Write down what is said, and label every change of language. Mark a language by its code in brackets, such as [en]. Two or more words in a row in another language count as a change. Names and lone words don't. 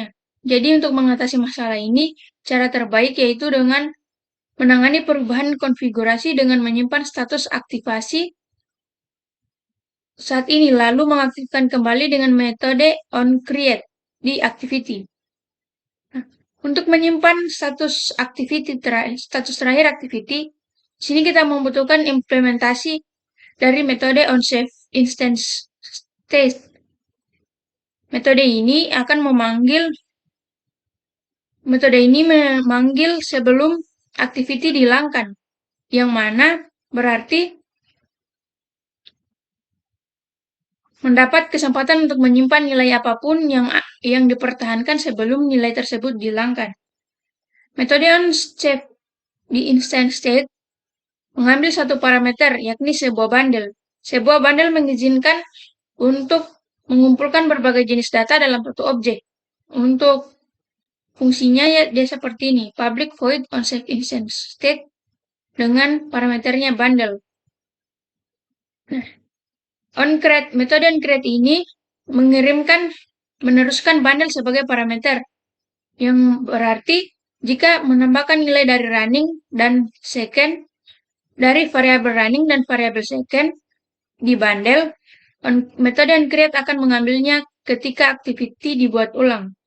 [id] Jadi untuk mengatasi masalah ini, cara terbaik yaitu dengan menangani perubahan konfigurasi dengan menyimpan status aktivasi saat ini, lalu mengaktifkan kembali dengan metode onCreate di activity. Nah, untuk menyimpan status terakhir activity, sini kita membutuhkan implementasi dari metode [en] onSave instance state. [id] Metode ini memanggil sebelum activity dihilangkan, yang mana berarti mendapat kesempatan untuk menyimpan nilai apapun yang dipertahankan sebelum nilai tersebut dihilangkan. Metode onSave di [en] instance state [id] mengambil satu parameter, yakni sebuah bundle. Sebuah bundle mengizinkan untuk mengumpulkan berbagai jenis data dalam satu objek. Untuk fungsinya ya dia seperti ini, [en] public void onSave instance state [id] dengan parameternya [en] bundle. [id] Nah, metode onCreate ini meneruskan bundle sebagai parameter, yang berarti jika menambahkan nilai dari running dan second, dari variabel running dan variabel second di bundle, metode onCreate akan mengambilnya ketika activity dibuat ulang.